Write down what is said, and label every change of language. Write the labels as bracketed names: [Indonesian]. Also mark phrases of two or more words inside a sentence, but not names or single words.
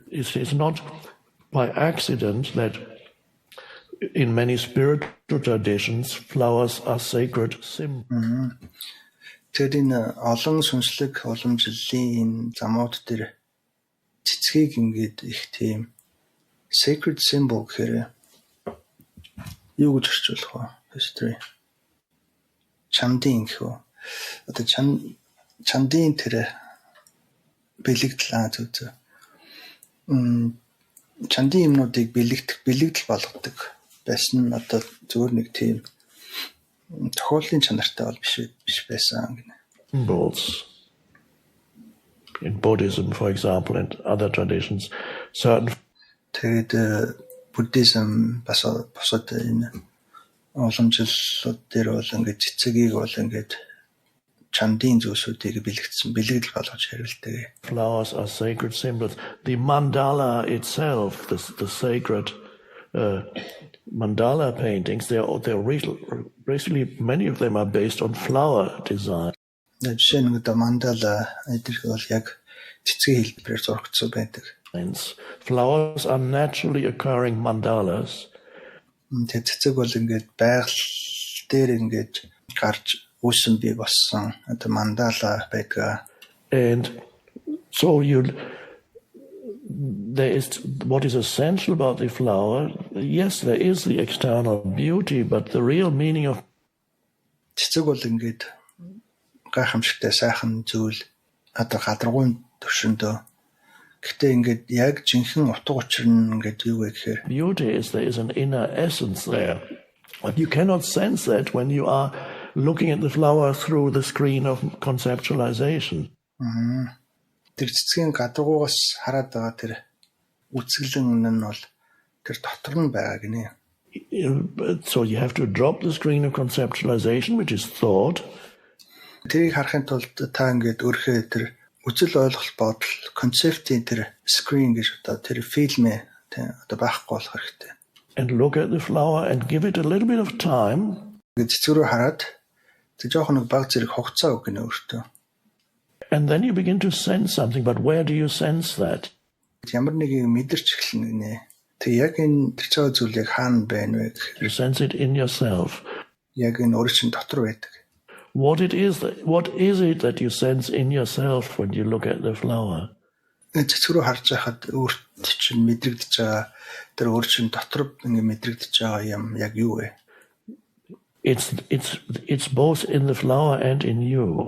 [English] It's not by accident that in many spiritual traditions flowers are sacred symbols. [Mongolian] Тэр энэ олон сүнслэг уламжлалын замууд дээр цэцгийг ингээд их тийм [English] sacred symbol [Mongolian] гэхээр юу гэж орчуулах вэ? History. Чандын гэх үү? Одоо чандын тэр бэлэгдэл зүү. Чандын юмнуудыг бэлэгдэл болгодог байсан нь одоо зөвхөн нэг тийм тохиоллын чанартай бол биш байсан гэнэ. [English] Symbols. In Buddhism, for example, and other traditions, certain. [Mongolian] Тэгээд Buddhism босоод энэ уламжлалууд дээр бол ингээд цэцгийг бол ингээд чандын зүйлсүүдийг бэлэгдэл болгож хэрэглэдэг. [English] Flowers are sacred symbols. The mandala itself, the sacred mandala paintings, they're basically many of them are based on flower design. [Mongolian] Жишээ нь одоо мандала эдгэрх бол яг цэцгийн хэлбэрээр зурагдсан байдаг. [English] Flowers are naturally occurring mandalas. [Mongolian] Тэгээд цэцэг бол ингээд байгаль дээр ингээд гарч үүсэн бий болсон одоо мандала байдаг. [English] And so there is what is essential about the flower. Yes, there is the external beauty, but the real meaning of [Mongolian] цэцэг бол ингээд гайхамшигтай сайхан зүйл одоо гадаргуун төвшөндөө гэхдээ ингээд яг жинхэнэ утга учир нь ингээд юу вэ гэхээр [English] beauty is there is an inner essence there, but you cannot sense that when you are looking at the flower through the screen of conceptualization. [Mongolian] Тэр цэцгийн гадаргуугаас хараад байгаа тэр үцгэлэн нь бол тэр дотор нь байгаа гинэ. [English] So you have to drop the screen of conceptualization, which is thought. [Mongolian] Тэрийг харахын тулд та ингээд өөрхөө тэр үзэл ойлголт бодол концептийн тэр screen гэж одоо тэр фильмээ одоо байхгүй болох хэрэгтэй. [English] And look at the flower and give it a little bit of time. [Mongolian] Цэцгэрөө хараад тэг жоохон нэг баг зэрэг хугацаа өгнө өөртөө. [English] And then you begin to sense something, but where do you sense that? [Mongolian] Ямар нэг юм мэдэрч эхэлнэ гинэ. Тэг яг энэ тэр цаа зүйлийг хаана байна вэ гэхээр [English] You sense it in yourself. [Mongolian] яг энэ өөрөө чинь дотор байдаг. [English] What is it that you sense in yourself when you look at the flower? [Mongolian] Цэцгэрөө харж байхад өөрт чинь мэдрэгдэж байгаа тэр өөр чинь дотор ингэ мэдрэгдэж байгаа юм яг юу вэ? [English] It's both in the flower and in you.